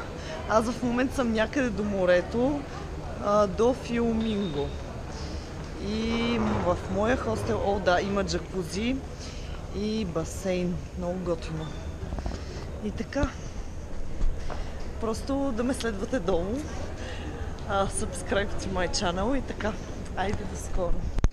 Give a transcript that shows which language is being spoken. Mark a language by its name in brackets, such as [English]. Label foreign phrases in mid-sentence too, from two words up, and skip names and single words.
[Bulgarian] Аз в момента съм някъде до морето, до Фиуминго. И в моя хостел, да, има джакузи и басейн. Много готино. И така. Просто да ме следвате долу. [English] Subscribe to my channel [Bulgarian] и така. Айде до скоро.